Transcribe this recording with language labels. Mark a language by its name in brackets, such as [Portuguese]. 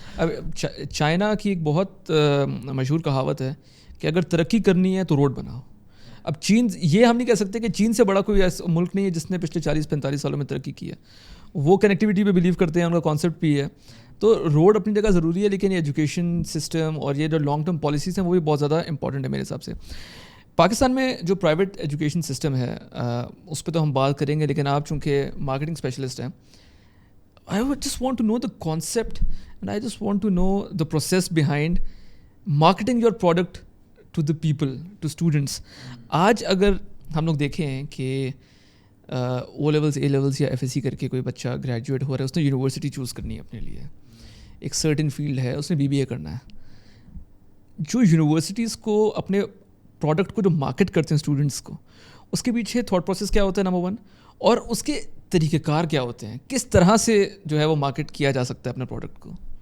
[Urdu] اب چائنا کی ایک بہت مشہور کہاوت ہے کہ اگر ترقی کرنی ہے تو روڈ بناؤ. اب چین, یہ ہم نہیں کہہ سکتے کہ چین سے بڑا کوئی ایسا ملک نہیں ہے جس نے پچھلے 40-45 سالوں میں ترقی کی ہے. وہ کنیکٹیوٹی پہ بلیو کرتے ہیں, ان کا کانسیپٹ بھی ہے. تو روڈ اپنی جگہ ضروری ہے, لیکن یہ ایجوکیشن سسٹم اور یہ جو لانگ ٹرم پالیسیز ہیں وہ بھی بہت زیادہ امپورٹنٹ ہے میرے حساب سے. پاکستان میں جو پرائیویٹ ایجوکیشن سسٹم ہے اس پہ تو ہم بات کریں گے, لیکن آپ چونکہ مارکیٹنگ اسپیشلسٹ ہیں, [English] I would just want to know the concept and I just want to know the process behind marketing your product to the people, to students. [Urdu] آج اگر ہم لوگ دیکھیں کہ او لیولس, اے لیولس یا FSC کر کے کوئی بچہ گریجویٹ ہو رہا ہے, اس نے یونیورسٹی چوز کرنی ہے اپنے لیے, ایک سرٹن فیلڈ ہے, اس نے BBA کرنا ہے. جو یونیورسٹیز کو اپنے پروڈکٹ کو جو مارکیٹ کرتے ہیں اسٹوڈنٹس کو, اس کے پیچھے تھاٹ پروسیس کیا ہوتا ہے نمبر 1, اور اس کے طریقہ کار کیا ہوتے ہیں, کس طرح سے جو ہے وہ مارکیٹ کیا جا سکتا ہے اپنے پروڈکٹ کو.